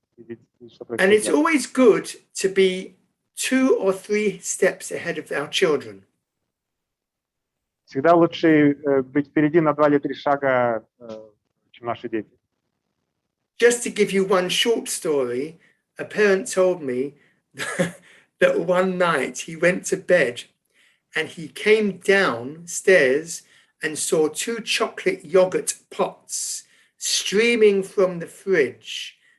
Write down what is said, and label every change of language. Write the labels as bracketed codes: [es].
[en] And it's always good to be 2 or 3 steps ahead of our children. [ru] Всегда лучше быть впереди на 2 или 3 шага, чем наши дети. [en] Just to give you one short story, a parent told me that one night he went to bed and he came downstairs and saw 2 chocolate yogurt pots streaming from the fridge.